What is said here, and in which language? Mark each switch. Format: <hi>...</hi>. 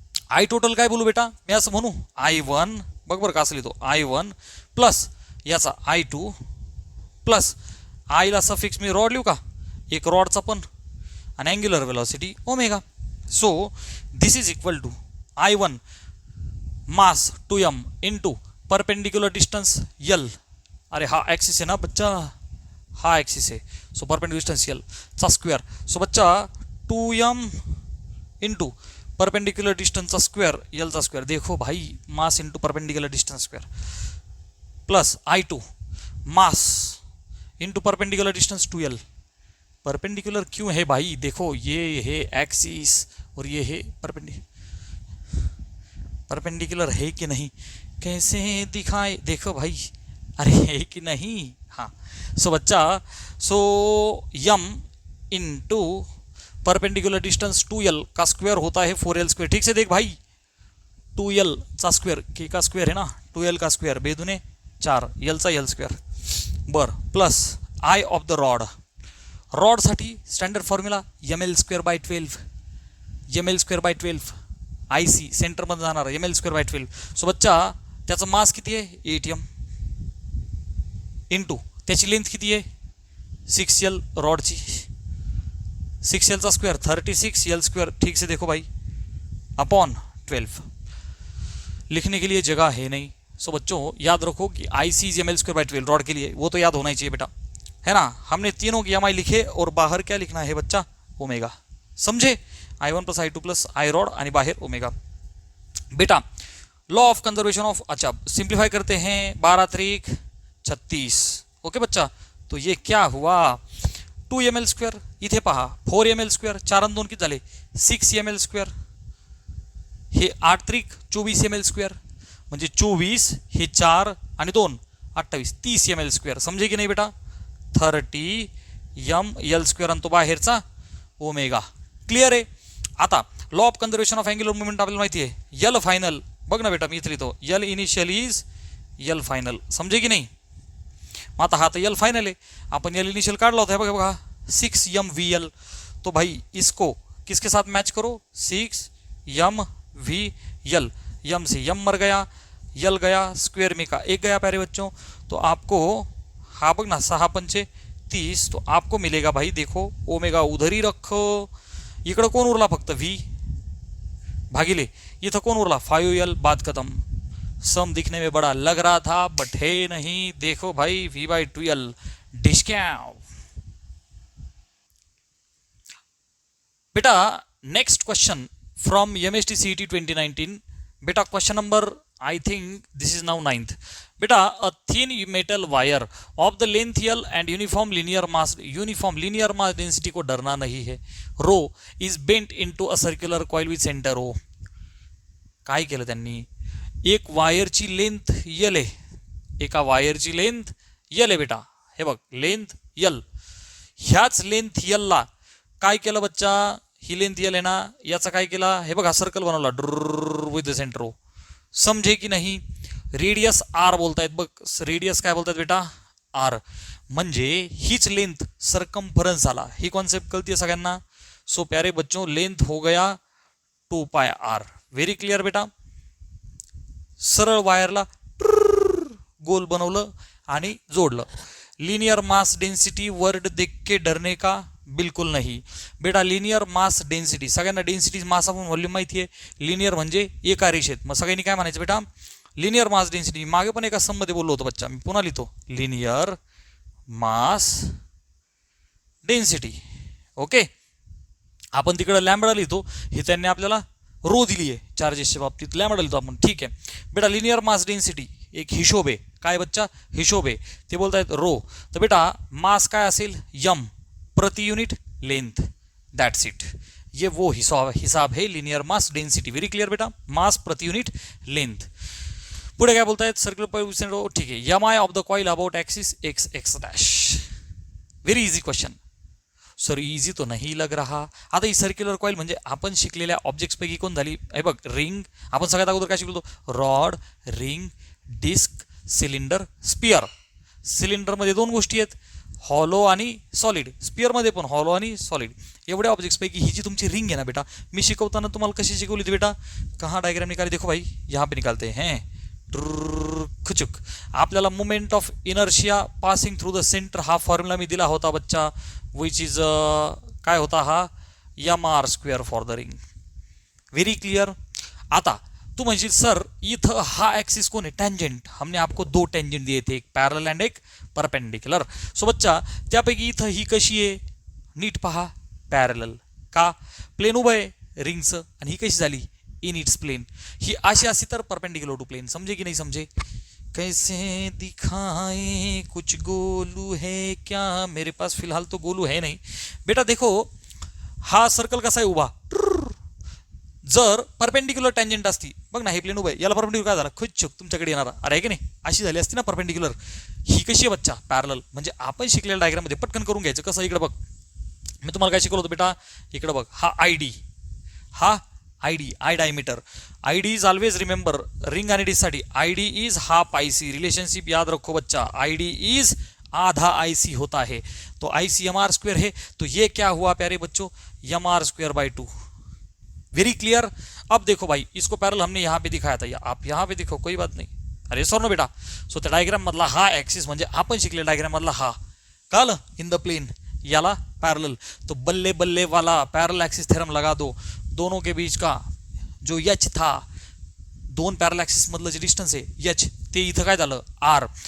<mr>आई total काय बोलू बेटा, मी असं म्हणू I1 बघ बरं का असं लिहितो I1 प्लस याचा I2 प्लस आईला सफिक्स मी रॉड लिहू का, एक रॉडचा पण आणि angular velocity omega.</mr> <en>so this is equal to</en> <mr>I1 mass 2m into perpendicular distance L, अरे हा ॲक्सिस आहे ना बच्चा, हा ॲक्सिस आहे, सो परपेंडिकुलर डिस्टन्स L चा स्क्वेअर।</mr> <hi>सो बच्चा 2m इंटू परपेंडिकुलर डिस्टेंस का स्क्वायर L का स्क्वायर, देखो भाई mass into perpendicular distance square plus I2 mass into perpendicular distance 2L। Perpendicular क्यों है भाई, देखो ये है एक्सिस और ये है परपेंडिकुलर है कि नहीं, कैसे दिखाए, देखो भाई, अरे है कि नहीं, हाँ। सो बच्चा सो m into perpendicular distance 2L का स्क्वायर होता है 4L स्क्वायर। ठीक से देख भाई,</hi> <mr>2L चा स्क्वेअर के का स्क्वेअर है ना, 2L का स्क्वेअर बेदुने 4 L चा L स्क्वेअर बर plus I of the rod, रॉडसाठी standard formula ml square by 12, ml square by 12 IC सेंटरमध्ये जाणार ml स्क्वेअर बाय 12। सो बच्चा त्याचं मास किती आहे 8m इंटू त्याची लेंथ किती आहे 6L, रॉडची 6L का स्क्वायर 36L स्क्वायर।</mr> <hi>ठीक से देखो भाई अपॉन 12, लिखने के लिए जगह है नहीं। सो बच्चों याद रखो कि IC is ml square by 12 rod के लिए, वो तो याद होना ही चाहिए बेटा, है ना। हमने तीनों की MI लिखे और बाहर क्या लिखना है बच्चा, ओमेगा, समझे, I1 प्लस I2 प्लस आई रॉड</hi> <mr>आणि बाहेर ओमेगा।</mr> <hi>बेटा लॉ ऑफ कंजर्वेशन ऑफ, अच्छा सिंप्लीफाई करते हैं, 12 त्रिक 36, ओके बच्चा।</hi> <mr>तो ये क्या हुआ 2ml स्क्वेअर, इथे पहा 4ml स्क्वेअर, 4 आणि 2 किती झाले 6ml स्क्वेअर, हे 8 त्रिक 24ml स्क्वेअर, म्हणजे 24 हे 4 आणि 2 28 30ml स्क्वेअर, समजे की नाही बेटा 30ml स्क्वेअर आणि तो बाहेरचा ओमेगा। क्लिअर आहे। आता law of conservation of angular moment आपल्याला माहिती आहे, L फायनल बघ ना बेटा, मी इथे लिहितो L initial is L final, समजे की नाही।</mr> <hi>मग आता हा तर L फाइनल है, अपन L इनिशियल काढला होता है बघा बघा 6mVL, तो भाई इसको किसके साथ मैच करो 6mVL, m से m मर गया, L गया, स्क्वेयर में का 1 गया प्यारे बच्चों, तो आपको हा बघ ना 6 पंचे 30, तो आपको मिलेगा भाई देखो ओमेगा उधर ही रखो,</hi> <mr>इकडं कोण उरला फक्त V भागिले इथं कोण उरला 5L,</mr> <hi>बात खत्म। सम दिखने में बड़ा लग रहा था बट है नहीं, देखो भाई V/2L डिस्काउंट।</hi> <en>बेटा next question from MST CET 2019, बेटा question number I think this is now 9th। बेटा a thin metal wire of the length L and uniform linear mass density</en> <hi>को डरना नहीं है,</hi> <en>Rho is bent into a circular coil with centre O.</en> <mr>काय केलं त्यांनी, एक वायरची लेंथ L आहे, एका वायरची लेंथ L आहे बेटा, हे बघ लेंथ L, ह्याच लेंथ L ला काय केलं बच्चा, ही लेंथ L आहे ना, याचा काय केला, हे बघा सर्कल बनवला विथ द सेंटर ओ, समझे की नाही। रेडियस R बोलतायत बघ, रेडियस काय बोलतायत बेटा R, म्हणजे हीच लेंथ सर्कम्फरन्स झाला, ही कॉन्सेप्ट कळतीये सगळ्यांना।</mr> <hi>सो प्यारे बच्चों लेंथ हो गया 2πr, व्हेरी क्लियर बेटा।</hi> <mr>सरळ वायरला गोल बनवलं आणि जोडलं। लिनियर मास डेंसिटी वर्ड</mr> <hi>देख के डरने का</hi> <mr>बिल्कुल नाही बेटा, लिनियर मास डेंसिटी सगळ्यांना डेंसिटी मास आपण व्हॉल्यूम माहिती आहे, लिनियर म्हणजे एका रेषेत, मग सगळ्यांनी काय म्हणायचं बेटा लिनियर मास डेंसिटी। मागे पण एका सम मध्ये बोललो होतो बच्चा, मी पुन्हा लिहितो लिनियर मास डेंसिटी, ओके। आपण तिकडे लॅम्बडा लिहितो, हे त्यांनी आपल्याला रो दिली आहे चार्जेसच्या बाबतीत, लॅम्बडा लिहितो आपण, ठीक आहे बेटा। लिनियर मास डेंसिटी एक हिशोब आहे, काय बच्चा हिशोब आहे, ते बोलतायत रो, तर बेटा मास काय असेल m प्रति यूनिट लेंथ,</mr> <en>that's it,</en> <hi>ये वो हिसाब है</hi> <mr>linear mass density, very clear बेटा, मास प्रति यूनिट लेंथ। पुढे काय बोलतायत सर्कुलर,</mr> <en>ठीक है, M I of the coil about axis x x dash, very easy question.</en> <hi>Sir easy तो नाही लग रहा.</hi> <mr>आता ही सर्क्युलर कॉईल म्हणजे आपण शिकलेल्या ऑब्जेक्ट्सपैकी कोण झाली. हे बघ, रिंग. आपण सगळ्यात अगोदर काय शिकलो होतो. Rod, ring, disk, cylinder, sphere. सिलेंडरमध्ये दोन गोष्टी आहेत, हॉलो आणि सॉलिड. स्पियरमध्ये पण हॉलो आणि सॉलिड. एवढ्या ऑब्जेक्ट्सपैकी ही जी तुमची रिंग आहे ना बेटा, मी शिकवताना तुम्हाला कशी शिकवली होती बेटा.</mr> <hi>कहाँ डायग्राम निकाली, देखो भाई यहाँ पे निकालते हैं. खुचुक.</hi> <mr>आपल्याला</mr> <en>moment of inertia passing through the center</en> <mr>हा फॉर्म्युला मी दिला होता बच्चा, विच इज काय होता हा, M R square for the ring. Very clear. आता तू म्हणशील सर इथं हा ॲक्सिस कोण आहे, टँजेंट.</mr> <hi>हमने आपको दो टँजेंट दिए थे, एक पॅरल अँड एक परपेंडिक्युलर.</hi> <mr>सो बच्चा त्यापैकी इथं ही कशी आहे, नीट पहा, पॅरल. का, प्लेन उभं आहे रिंगचं, आणि ही कशी झाली,</mr> <en>In its plane.</en> <mr>ही अशी असती तर परपेंडिक्युलर टू प्लेन. समजे की नाही समजे.</mr> <hi>कैसे दिखाए कुछ गोलू है क्या, मेरे पास फिलहाल तो गोलू है नहीं बेटा.</hi> <mr>देखो हा सर्कल कसा आहे उभा, जर परपेंडिक्युलर टँजेंट असती, बघ ना हे प्लेन उभं आहे, याला परपेंडिक्युलर काय झाला, खुच तुमच्याकडे येणारा, अरे आहे की नाही, अशी झाली असती ना परपेंडिक्युलर. ही कशी आहे बच्चा, पॅरल. म्हणजे आपण शिकलेल्या डायग्राममध्ये पटकन करून घ्यायचं. कसं, इकडे बघ, मी तुम्हाला काय शिकवलं होतं बेटा, इकडे बघ, हा आय डी, हा I D, I diameter.</mr> <en>I D is always remember,</en> <mr>ring आणि डिस्कसाठी I D is half I C.</mr> <hi>Relationship याद रखो बच्चा, आई डी इज आधा आई सी होता है. तो आई सी एम आर स्क्वेयर है, तो ये क्या हुआ प्यारे बच्चों, M R square by 2. Very clear. अब देखो भाई, इसको पैरेलल हमने यहाँ पे दिखाया था, या आप यहाँ पे देखो, कोई बात नाही. अरे सर नो बेटा.</hi> <mr>सो त्या डायग्राम मधला हा ॲक्सिस म्हणजे आपण शिकले डायग्राम मधला हा, कळलं, इन द प्लेन, याला पैरेलल.</mr> <hi>तो बल्ले बल्ले वाला पैरेलल एक्सिस थ्योरम लगा दो. दोनों के बीच का जो एच था,</hi> <mr>दोन पॅरल ॲक्सिस मधलं जे डिस्टन्स आहे एच, ते इथं काय झालं, आर.</mr>